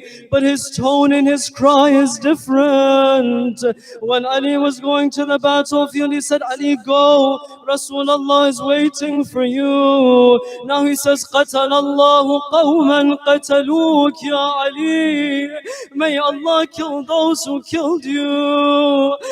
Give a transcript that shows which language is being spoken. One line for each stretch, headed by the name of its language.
English: But his tone in his cry is different. When Ali was going to the battlefield, he said, Ali, go. Rasulullah is waiting for you. Now he says,
Arabic: قَتَلَ اللَّهُ قَوْمًا قَتَلُوكَ يَا Ali.
English: May Allah kill those who killed you.